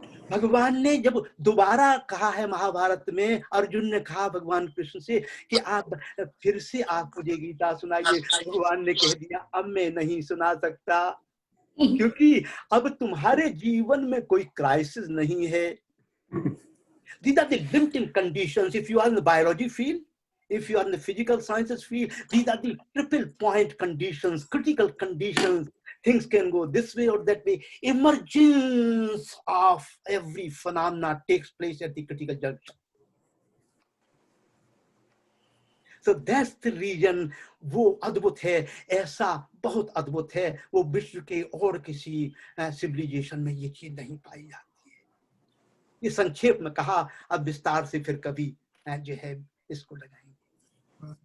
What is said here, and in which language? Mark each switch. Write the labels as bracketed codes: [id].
[hi] भगवान ने जब दोबारा कहा है महाभारत में, अर्जुन ने कहा भगवान कृष्ण से कि आप फिर से आप मुझे गीता सुनाइए। भगवान ने कह दिया अब मैं नहीं सुना सकता, क्योंकि अब तुम्हारे जीवन में कोई क्राइसिस नहीं है। [en] These are the limiting conditions. If you are in the biology field, if you are in the physical sciences field, these are the triple point conditions, critical conditions. Things can go this way or that way. Emergence of every phenomena takes place at the critical junction. So that's the reason [hi] वो अद्भुत है, ऐसा बहुत अद्भुत है, वो विश्व के और किसी सिविलाइजेशन में ये चीज नहीं पाई जाती। ये संक्षेप में कहा, अब विस्तार से फिर कभी जो है इसको लगाएंगे।